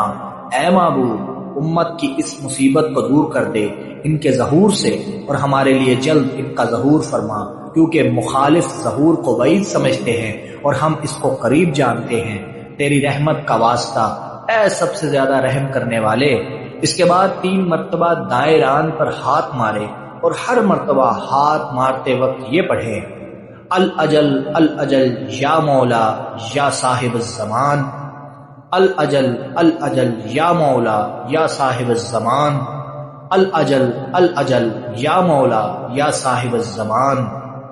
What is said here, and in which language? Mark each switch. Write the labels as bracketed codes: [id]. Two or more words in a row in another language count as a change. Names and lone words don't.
[ur] اے معبود امت کی اس مصیبت کو دور کر دے ان کے ظہور سے، اور ہمارے لیے جلد ان کا ظہور فرما، کیونکہ مخالف ظہور کو بعید سمجھتے ہیں اور ہم اس کو قریب جانتے ہیں۔ تیری رحمت کا واسطہ اے سب سے زیادہ رحم کرنے والے۔ اس کے بعد 3 مرتبہ دائیں ران پر ہاتھ مارے، اور ہر مرتبہ ہاتھ مارتے وقت یہ پڑھے: [ar] الاجل الاجل یا مولا یا صاحب الزمان، الاجل الاجل یا مولا یا صاحب الزمان۔ الاجل الاجل یا مولا یا صاحب الزمان